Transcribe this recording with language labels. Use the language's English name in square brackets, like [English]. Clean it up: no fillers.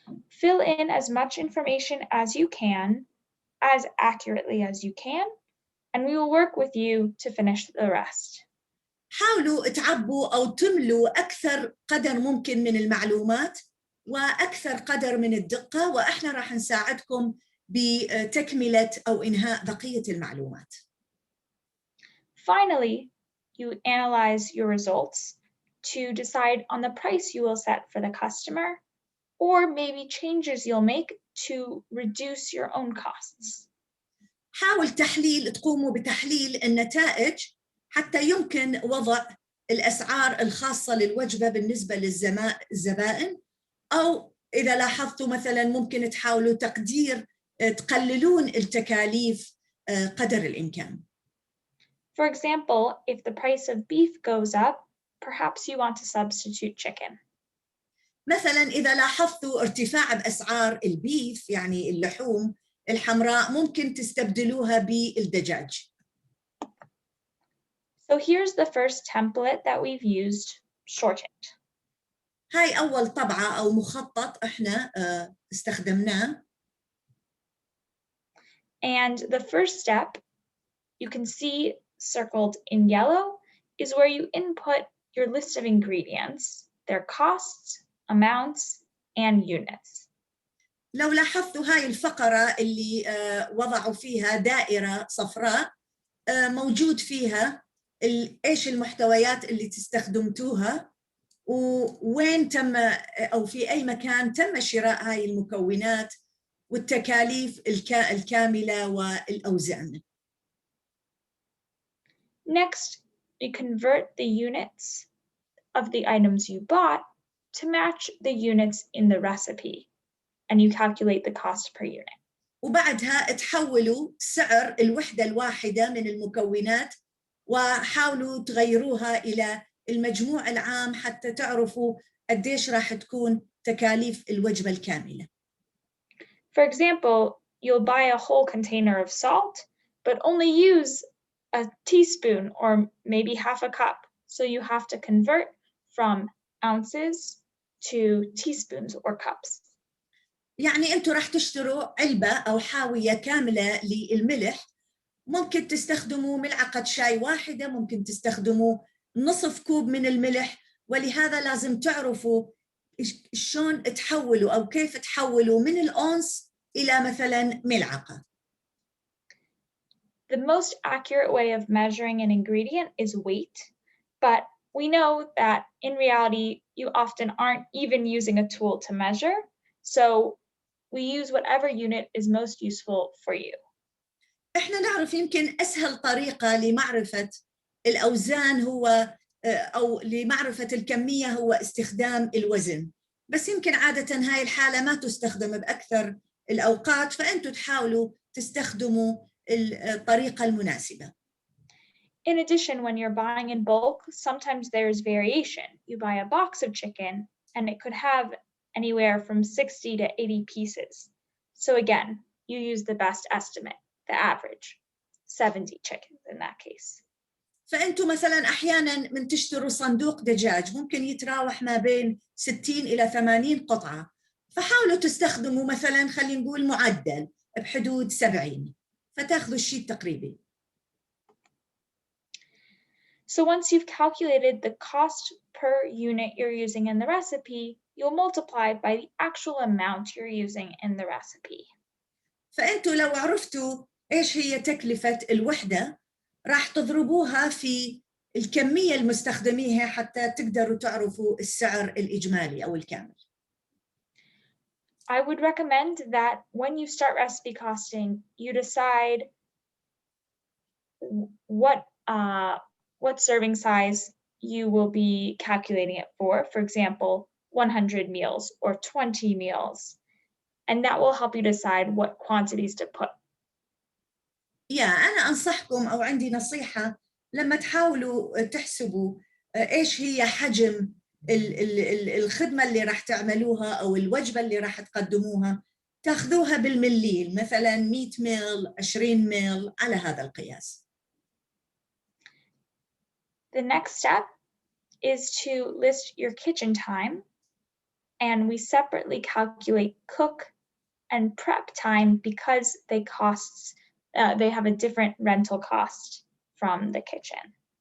[English] Fill in as much information as you can, as accurately as you can, and we will work with you to finish the rest. [Arabic] حاولوا تعبوا أو تملوا أكثر قدر ممكن من المعلومات وأكثر قدر من الدقة وإحنا راح نساعدكم بتكملة أو إنهاء بقية المعلومات. [English] Finally, you analyze your results to decide on the price you will set for the customer or maybe changes you'll make to reduce your own costs. [Arabic] حاول تقوموا بتحليل النتائج حتى يمكن وضع الأسعار الخاصة للوجبة بالنسبة للزبائن أو إذا لاحظتوا مثلاً ممكن تحاولوا تقللون التكاليف قدر الإمكان. [English] For example, if the price of beef goes up, perhaps you want to substitute chicken. [Arabic] مثلاً إذا لاحظتوا ارتفاع بأسعار البيف يعني اللحوم الحمراء ممكن تستبدلوها بالدجاج. [English] So here's the first template that we've used, shortened. [Arabic] هاي أول طبعة أو مخطط إحنا استخدمناه. [English] And the first step, you can see circled in yellow, is where you input your list of ingredients, their costs, amounts, and units. [Arabic] لو لاحظتوا هاي الفقرة اللي وضعوا فيها دائرة صفراء موجود فيها إيش المحتويات اللي تستخدمتوها ووين تم أو في أي مكان تم شراء هاي المكونات والتكاليف الكاملة والأوزان. [English] Next, you convert the units of the items you bought to match the units in the recipe, and you calculate the cost per unit. [Arabic] وبعدها تحولوا سعر الوحدة الواحدة من المكونات وحاولوا تغيروها إلى المجموع العام حتى تعرفوا قديش راح تكون تكاليف الوجبة الكاملة. [English] For example, you'll buy a whole container of salt, but only use a teaspoon or maybe half a cup. So you have to convert from ounces to teaspoons or cups. [Arabic] يعني أنتوا راح تشتروا علبة أو حاوية كاملة للملح ممكن تستخدموا ملعقة شاي واحدة ممكن تستخدموا نصف كوب من الملح ولهذا لازم تعرفوا شلون تحولوا أو كيف تحولوا من الأونس إلى مثلاً ملعقة. [English] The most accurate way of measuring an ingredient is weight, but we know that in reality, you often aren't even using a tool to measure, so we use whatever unit is most useful for you. [Arabic] إحنا نعرف يمكن أسهل طريقة لمعرفة الأوزان هو أو لمعرفة الكمية هو استخدام الوزن، بس يمكن عادة هاي الحالة ما تستخدم بأكثر الأوقات فأنتوا تحاولوا تستخدموا الطريقة المناسبة. [English] In addition, when you're buying in bulk, sometimes there's variation. You buy a box of chicken and it could have anywhere from 60 to 80 pieces. So again, you use the best estimate, the average, 70 chickens in that case. [Arabic] فأنتوا مثلا أحيانا من تشتروا صندوق دجاج ممكن يتراوح ما بين 60 إلى 80 قطعة، فحاولوا تستخدموا مثلا خلينا نقول معدل بحدود 70 فتاخذوا الشيء التقريبي. [English] So once you've calculated the cost per unit you're using in the recipe, you'll multiply by the actual amount you're using in the recipe. [Arabic] فأنتوا لو عرفتوا إيش هي تكلفة الوحدة راح تضربوها في الكمية المستخدميها حتى تقدروا تعرفوا السعر الإجمالي أو الكامل. [English] I would recommend that when you start recipe costing, you decide what serving size you will be calculating it for. For example, 100 meals or 20 meals. And that will help you decide what quantities to put. [Arabic] أنا أنصحكم أو عندي نصيحة لما تحاولوا تحسبوا إيش هي حجم الخدمة اللي راح تعملوها أو الوجبة اللي راح تقدموها تأخذوها بالمليل، مثلا 100 ميل 20 ميل على هذا القياس. [English] The next step is to list your kitchen time, and we separately calculate cook and prep time because they have a different rental cost from the kitchen.